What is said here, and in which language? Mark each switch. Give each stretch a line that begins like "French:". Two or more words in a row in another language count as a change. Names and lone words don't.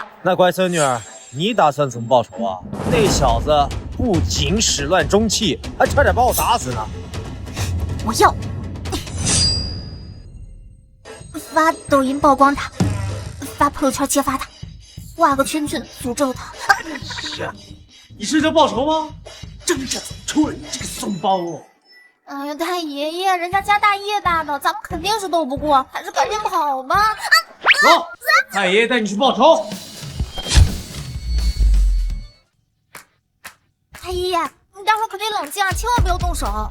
Chinese: 那乖孫女兒，你打算怎麼報仇啊？那小子不僅始亂終棄，還差點把我打死呢。我要發抖音曝光他，發朋友圈揭發他，畫個圈圈詛咒他。你是在報仇嗎？真是出了你這個怂包哦！哎呀，太爷爷，人家家大业大的，咱们肯定是斗不过，还是赶紧跑吧。走，太爷爷带你去报仇。太爷爷，你待会儿可得冷静啊，千万不要动手。